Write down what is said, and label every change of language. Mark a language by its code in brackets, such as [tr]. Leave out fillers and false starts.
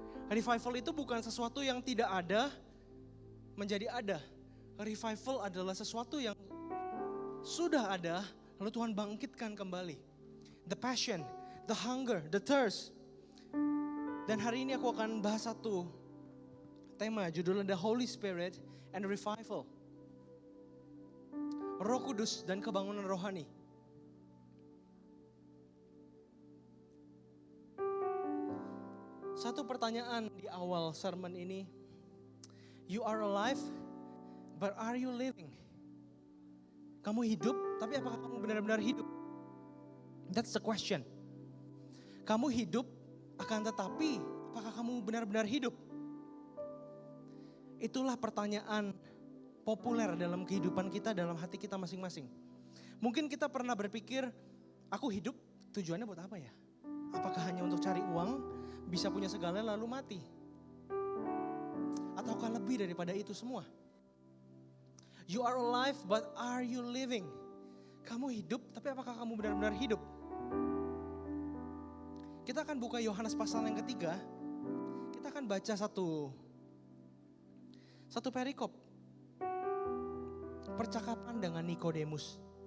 [id] Revival itu bukan sesuatu yang tidak ada menjadi ada. Revival adalah sesuatu yang sudah ada, lalu Tuhan bangkitkan kembali. [en] The passion, the hunger, the thirst. [id] Dan hari ini aku akan bahas satu tema, judulnya [en] The Holy Spirit and Revival. [id] Roh Kudus dan kebangunan rohani. Satu pertanyaan di awal sermon ini. [en] You are alive, but are you living? [id] Kamu hidup, tapi apakah kamu benar-benar hidup? [en] That's the question. [id] Kamu hidup, akan tetapi apakah kamu benar-benar hidup? Itulah pertanyaan populer dalam kehidupan kita, dalam hati kita masing-masing. Mungkin kita pernah berpikir, aku hidup tujuannya buat apa ya? Apakah hanya untuk cari uang, bisa punya segala lalu mati? Ataukah lebih daripada itu semua? [en] You are alive, but are you living? [id] Kamu hidup, tapi apakah kamu benar-benar hidup? Kita akan buka Yohanes pasal yang ketiga. Kita akan baca satu perikop. Percakapan dengan Nikodemus.